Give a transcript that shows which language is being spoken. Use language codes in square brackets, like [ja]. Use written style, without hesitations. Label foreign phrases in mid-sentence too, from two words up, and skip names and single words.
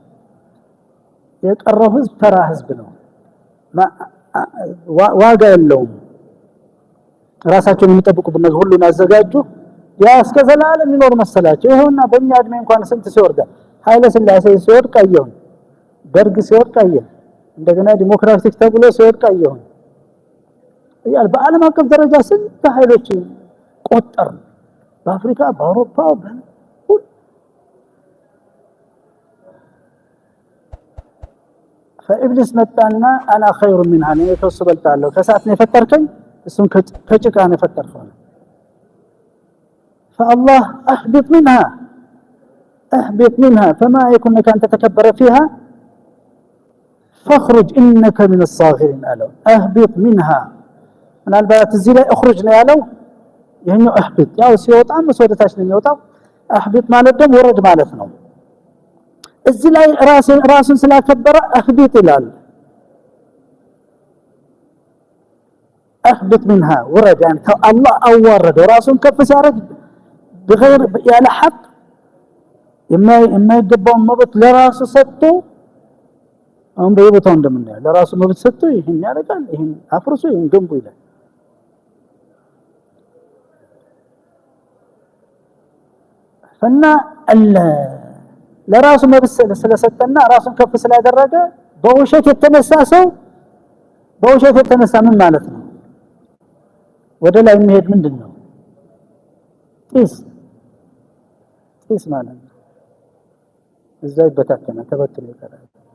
[am] የቀረው ህዝብ ተራ ህዝብ ነው ዋጋ የለውም ራሳቸውን የሚጠብቁበት ነገር ሁሉን አዘጋጁ ያ እስከ ዘላለም የሚኖር መሰላቸው ይሄውና በእኛ እድሜ እንኳን ስንት ሲወርዳ ኃይለ ሥላሴ ሲወድቅ አየሁ ደርግ ሲወድቅ አየሁ እንደገና ዲሞክራቲክ ተብሎ ሲወድቅ አየሁ ያል በዓለም አቀፍ ደረጃ ስንት ኃይሎች ቆጠር በአፍሪካ በአውሮፓ فابليس መጣና [ar] انا خير منها [am] እኔ ከሱ በልጣለሁ ከሳት ነው የፈጠርከኝ እሱን ከጭቃ ነው የፈጠርከው فالله [ar] اهبط منها فما يكون لك ان تتكبر فيها فاخرج انك من الصاغرين قالوا اهبط منها من البيت الزي ላይ اخرج [am] ነው ያለው ይሄኛው [ar] اهبط [am] ያው ሲወጣ መስወደታች ነው የሚወጣው [ar] اهبط [am] ማለት ደግሞ ወረድ ማለት ነው እዚህ ላይ ራስን ስላከበረ [ar] اهبط ይላል اهبط منها ورد يعني الله اورد [am] ራሱን ከፍ ሲያረግ بغير ያለ ሐቅ የማይገባው መብት ለራሱ ሰጥቶ አሁን በየቦታው እንደምናየው ለራሱ መብት ሰጥቶ ይሄን ያደርጋል ይሄን አፍርሶ ይሄን ገንቡ ይላል ፈና ለራሱ መብት ስለሰጠና ራሱን ከፍ ስላደረገ በውሸት የተነሳ ሰው በውሸት የተነሳ ምን ማለት ነው ወደ ላይ የሚሄድ ምንድነው ጢስ ማለት ነው እዛ ይበታተና ተበትሎ ይቀራል